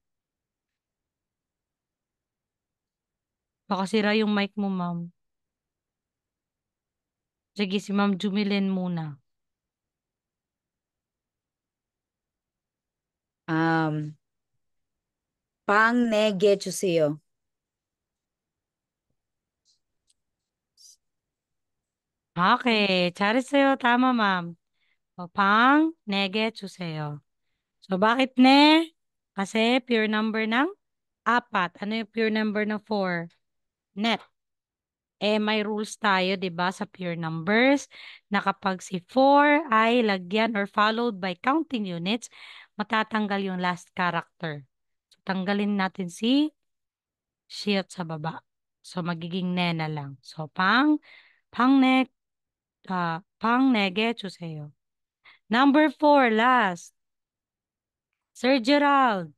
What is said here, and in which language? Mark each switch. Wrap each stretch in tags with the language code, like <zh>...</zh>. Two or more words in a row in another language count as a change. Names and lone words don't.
<tl>Baka sira yung mic mo, Ma'am. Sige, si Ma'am Jumilin muna.</tl> <ko>Um, pang 네 개 주세요. Okay, 잘했어요.</ko> <tl>Tama, Ma'am. O,</tl> <ko>네 개 주세요.</ko> <tl>So, bakit ne? Kasi</tl> <en>pure number</en> <tl>ng 4. Ano yung</tl> <en>pure number</en> <tl>ng 4? Net. May rules tayo, 'di ba, sa</tl> <en>pure numbers</en> <tl>na kapag si 4 ay lagyan</tl> <en>or followed by counting units,</en> <tl>matatanggal yung last character. So, tanggalin natin si shield sa baba. So, magiging ne na lang. So, pang</tl> <ko>네 개 주세요.</ko> <en>Number 4, last. Sir Gerald.</en>